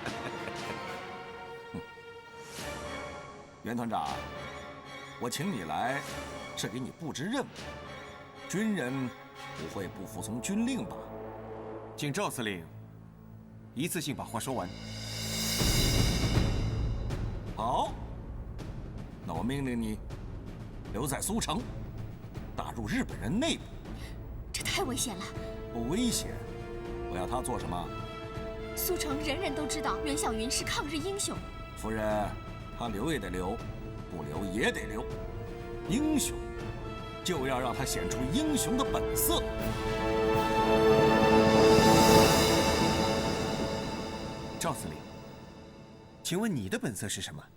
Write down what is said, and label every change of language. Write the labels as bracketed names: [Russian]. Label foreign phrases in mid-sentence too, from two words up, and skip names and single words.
[Chinese] 袁團長，我請你來是給你布置任務，軍人不會不服從軍令吧？請趙司令一次性把話說完。好，那我命令你留在蘇城，打入日本人內部。這太危險了。不危險，我要他做什麼？蘇城人人都知道袁小雲是抗日英雄。夫人，他留也得留，不留也得留。英雄就要讓他顯出英雄的本色。趙司令，請問你的本色是什麼？